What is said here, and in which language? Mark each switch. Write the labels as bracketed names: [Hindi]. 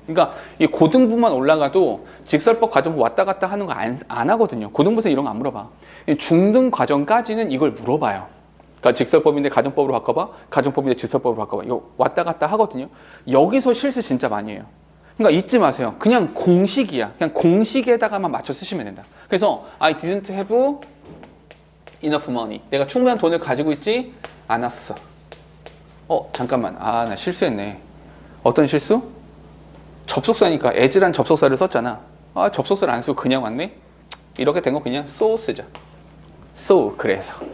[Korean] 그러니까 이 고등부만 올라가도 직설법 가정법 왔다 갔다 하는 거 안 하거든요. 고등부에서 이런 거 안 물어봐. 중등 과정까지는 이걸 물어봐요. 그러니까 직설법인데 가정법으로 바꿔봐. 가정법인데 직설법으로 바꿔봐. 이거 왔다 갔다 하거든요. 여기서 실수 진짜 많이 해요. 그러니까 잊지 마세요. 그냥 공식이야. 그냥 공식에다가만 맞춰 쓰시면 된다. 그래서 [English] I didn't have enough money. [Korean] 내가 충분한 돈을 가지고 있지 않았어. 잠깐만. 나 실수했네. 어떤 실수? 접속사니까 as란 접속사를 썼잖아. 접속사를 안 쓰고 그냥 왔네? 이렇게 된 거 그냥 so 쓰자. so, 그래서.